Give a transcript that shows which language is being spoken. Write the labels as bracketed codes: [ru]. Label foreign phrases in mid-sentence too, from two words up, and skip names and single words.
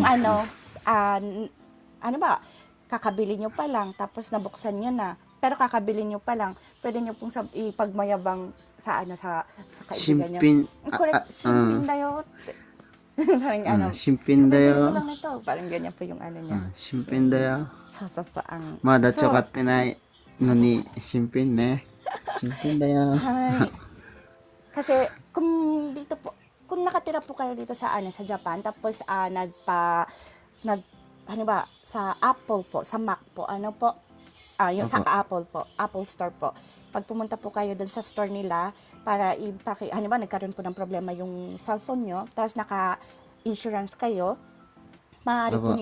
[tl] pong ano ba, kakabili nyo pa lang, tapos nabuksan nyo na, pero kakabili nyo pa lang, pwede nyo pong ipagmayabang sa kaibigan nyo. [ja] Shinpin. [tl] Correct, [ja] 新品だよ. [tl] Parang [ja] Shinpin [tl] kakabili ko [ja] dayo. [tl] lang nito. Parang ganyan po yung niya. [ja] 新品だよ. [tl] Ang, [ja] まだ使ってないのに新品ね。新品だよ。 Hi. [tl] Kasi kung nakatira po kayo dito sa sa Japan, tapos sa Apple po, sa Mac po, yung sa Apple po, Apple Store po. Pag pumunta po kayo dun sa store nila para nagkaroon po ng problema yung cellphone nyo, tapos naka-insurance kayo, maaari po